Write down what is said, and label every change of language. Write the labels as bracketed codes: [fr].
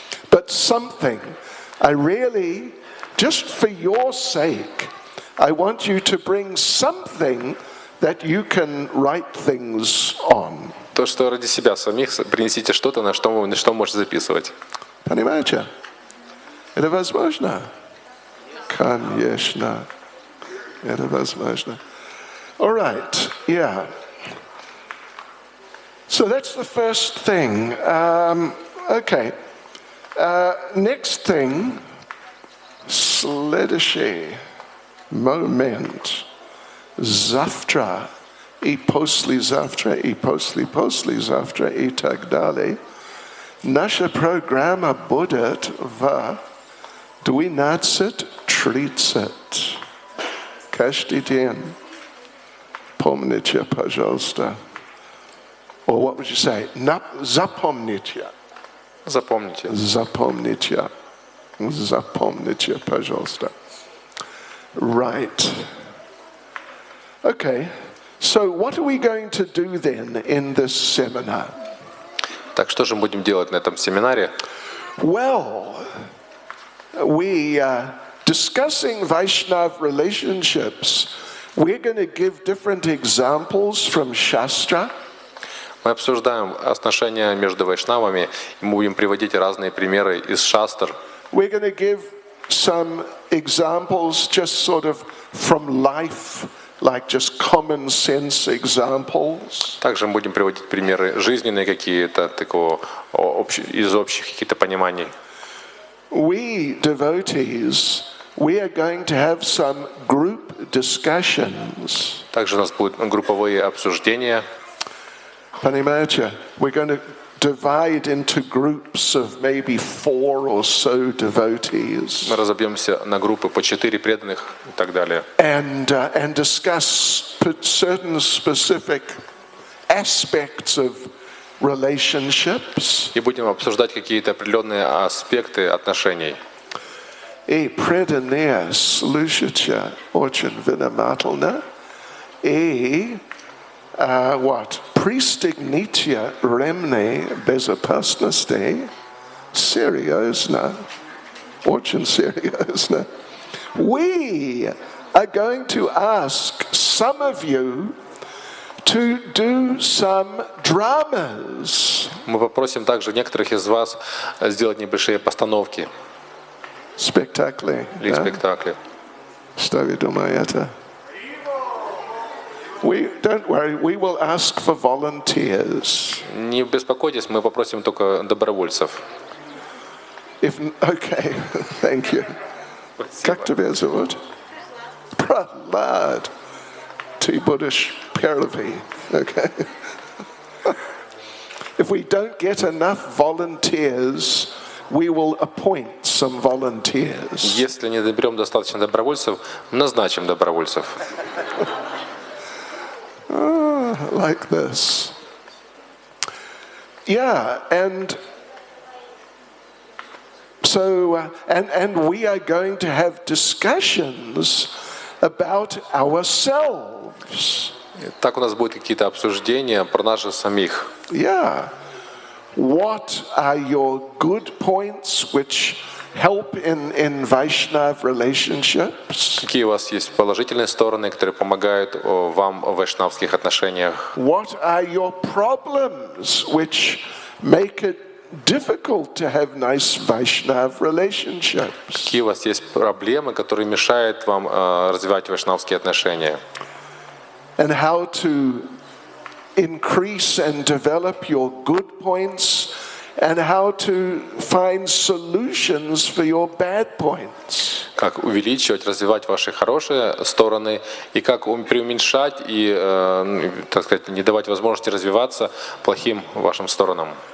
[en] But something, I really, just for your sake, I want you to bring something that you can write things on. [ru] То, что ради себя самих принесите что-то, на что вы можете записывать. Понимаете? Это возможно? Конечно. Это возможно. [en] All right, yeah. So that's the first thing. Okay. Next thing, [ru] следующий момент. Завтра и послезавтра и послезавтра и так далее. Наша программа будет в 12:30. Каждый день. Помните, пожалуйста. [en] Or what would you say? [ru] Запомните. Запомните. Запомните. Запомните, пожалуйста. [en] Right. Okay. So what are we going to do then in this seminar? [ru] Так что же мы будем делать на этом семинаре? [en] Well, we are discussing Vaishnava relationships. We're going to give different examples from Shastra. [ru] Мы обсуждаем отношения между вайшнавами, и мы будем приводить разные примеры из шастр. [en] We're going to give some examples just sort of from life, like just common sense examples. [ru] Также мы будем приводить примеры жизненные какие-то, такого из общих каких-то пониманий. [en] We devotees, we are going to have some group discussions. [ru] Также у нас будут групповые обсуждения. Понимаете? [en] We're going to divide into groups of maybe 4 or so devotees. [ru] Мы разобьемся на группы по 4 преданных и так далее. [en] And discuss certain specific aspects of relationships. [ru] И будем обсуждать какие-то определенные аспекты отношений. И преданные слушайте очень внимательно. И [en] what? [ru] Пристегните ремни безопасности. Серьезно. Очень серьезно. [en] We are going to ask some of you to do some dramas. [ru] Мы попросим также некоторых из вас сделать небольшие постановки Спектакли. или спектакли. Что вы думаете? [en] Don't worry, we will ask for volunteers. [ru] Не беспокойтесь, мы попросим только добровольцев. [en] Okay, thank you. [ru] Как тебя зовут? [en] Prahlad. [ru] Ты будешь первый. [en] Okay. If we don't get enough volunteers, we will appoint some volunteers. [ru] Если не доберем достаточно добровольцев, назначим добровольцев. [en] Like this. Yeah, and so, and we are going to have discussions about ourselves. [ru] Так у нас будут какие-то обсуждения про наших самих. [en] Yeah. What are your good points which help in Vaishnava relationships? [ru] Какие у вас есть положительные стороны, которые помогают вам в вайшнавских отношениях? [en] What are your problems which make it difficult to have nice Vaishnava relationships? [ru] Какие у вас есть проблемы, которые мешают вам развивать вайшнавские отношения? [en] And how to increase and develop your good points, and how to find solutions for your bad points. [ru] Как увеличивать, развивать ваши хорошие стороны, и как преуменьшать и, так сказать, не давать возможности развиваться плохим вашим сторонам.